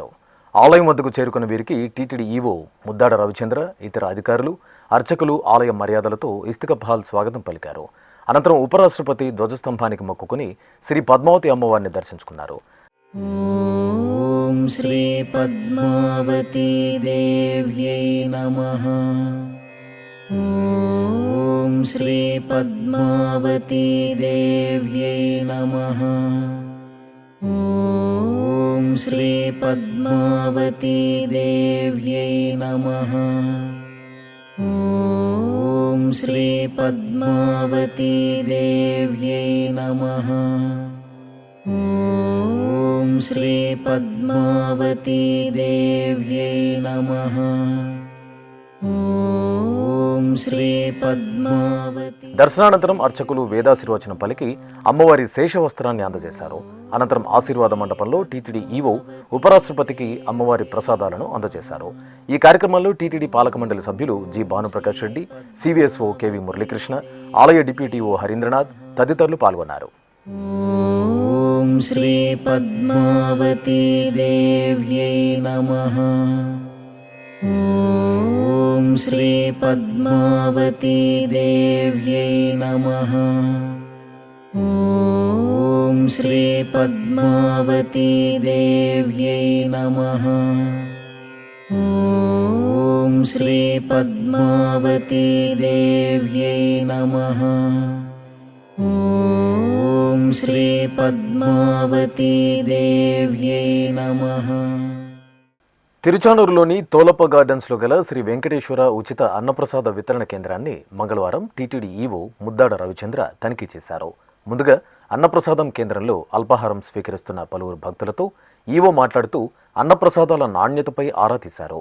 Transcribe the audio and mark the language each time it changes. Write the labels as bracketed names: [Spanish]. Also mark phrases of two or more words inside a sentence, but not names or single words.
[Telugu] ఆలయం వద్దకు చేరుకున్న వీరికి టీటీడీ ఈవో ముద్దాడ రవిచంద్ర, ఇతర అధికారులు, అర్చకులు ఆలయ మర్యాదలతో ఇస్తికఫాల్ స్వాగతం పలికారు. అనంతరం ఉపరాష్ట్రపతి ధ్వజస్తంభానికి మొక్కుకుని శ్రీ పద్మావతి అమ్మవారిని దర్శించుకున్నారు. [Sanskrit] ఓం శ్రీ పద్మావతీ దేవ్యై నమః. ॐ श्रीपद्मावती देव्यै नमः। ॐ श्रीपद्मावती देव्यै नमः। ॐ श्रीपद्मावती देव्यै नमः। ॐ श्रीपद्मावती देव्यै नमः। ॐ श्रीपद्मावती। [Telugu] దర్శనానంతరం అర్చకులు వేదాశీర్వచనం పలికి అమ్మవారి శేషవస్త్రాన్ని అందజేశారు. అనంతరం ఆశీర్వాద మండపంలో టీటీడీ ఈవో ఉపరాష్ట్రపతికి అమ్మవారి ప్రసాదాలను అందజేశారు. ఈ కార్యక్రమంలో టీటీడీ పాలక మండలి సభ్యులు జి భానుప్రకాష్ రెడ్డి, సివిఎస్ఓ కెవి మురళీకృష్ణ, ఆలయ డిప్యూటీఓ హరీంద్రనాథ్ తదితరులు పాల్గొన్నారు. [Sanskrit] ॐ श्रीपद्मावती देव्यै नमः। ॐ श्रीपद्मावती देव्यै नमः। ॐ श्रीपद्मावती देव्यै नमः। ॐ श्रीपद्मावती देव्यै नमः। ॐ श्रीपद्मावती देव्यै नमः। [Telugu] తిరుచానూరులోని తోలప్ప గార్డెన్స్లో గల శ్రీ వెంకటేశ్వర ఉచిత అన్నప్రసాద వితరణ కేంద్రాన్ని మంగళవారం టీటీడీ ఈవో ముద్దాడ రవిచంద్ర తనిఖీ చేశారు. ముందుగా అన్నప్రసాదం కేంద్రంలో అల్పాహారం స్వీకరిస్తున్న పలువురు భక్తులతో ఈవో మాట్లాడుతూ అన్నప్రసాదాల నాణ్యతపై ఆరా తీశారు.